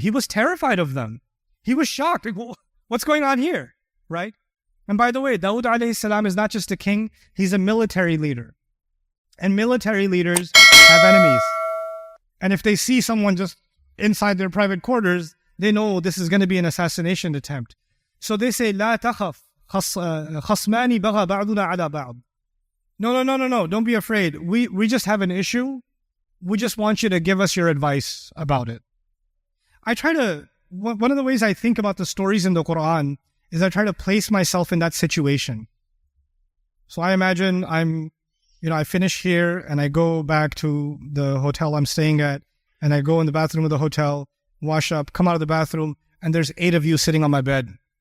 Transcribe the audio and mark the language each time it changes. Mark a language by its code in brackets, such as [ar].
[en] He was terrified of them. He was shocked. Like, what's going on here? Right? And by the way, Dawud alayhi salam is not just a king. He's a military leader. And military leaders have enemies. And if they see someone just inside their private quarters, they know this is going to be an assassination attempt. So they say, [ar] لا تخف خصمان بغى بعضنا على بعض. [en] No. Don't be afraid. We just have an issue. We just want you to give us your advice about it. One of the ways I think about the stories in the Quran is I try to place myself in that situation. So I imagine I finish here and I go back to the hotel I'm staying at, and I go in the bathroom of the hotel, wash up, come out of the bathroom, and there's 8 of you sitting on my bed.